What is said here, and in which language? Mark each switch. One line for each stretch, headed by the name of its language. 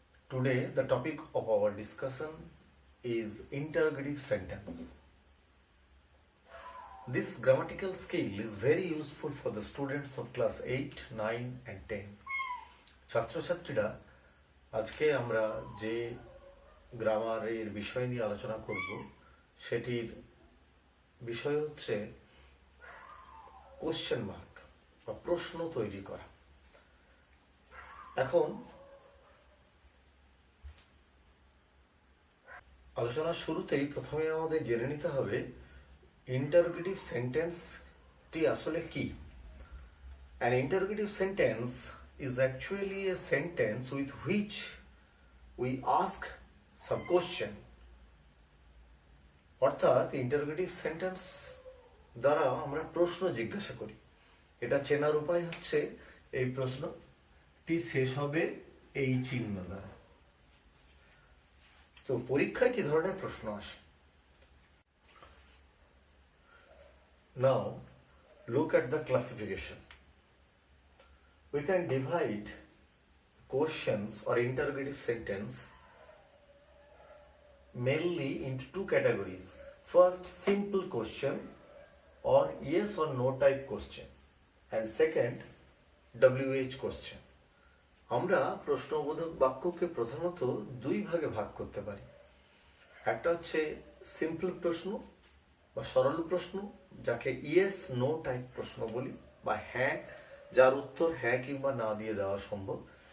English: Today, the topic of our discussion is interrogative sentence. This grammatical skill is very useful for the students of class 8, 9 and 10.
Bangla: ছাত্রছাত্রীরা আজকে আমরা যে গ্রামারের বিষয় নিয়ে আলোচনা করব সেটির বিষয় হচ্ছে কোশ্চেন মার্ক বা প্রশ্ন তৈরি করা। এখন আলোচনার শুরুতেই প্রথমে আমাদের জেনে নিতে হবে ইন্টারোগেটিভ সেন্টেন্সটি আসলে কি।
English: An interrogative sentence is actually a sentence with which we ask some question.
Bangla: অর্থাৎ ইন্টারোগেটিভ সেন্টেন্স দ্বারা আমরা প্রশ্ন জিজ্ঞাসা করি। এটা চেনার উপায় হচ্ছে এই প্রশ্নটি শেষ হবে এই চিহ্ন দ্বারা। তো পরীক্ষায় কি ধরনের প্রশ্ন আসে?
English: Now look at the classification. We can divide questions or interrogative sentence mainly into two categories. First, simple question or yes or no type question, and second, WH question.
Bangla: আমরা প্রশ্নবোধক বাক্যকে প্রধানত দুই ভাগে ভাগ করতে পারি। একটা হচ্ছে সিম্পল প্রশ্ন বা সরল প্রশ্ন, যাকে ইয়েস নো টাইপ প্রশ্ন বলি, বা হ্যাঁ, যার উত্তর হ্যাঁ কিংবা না দিয়ে দেওয়া সম্ভব।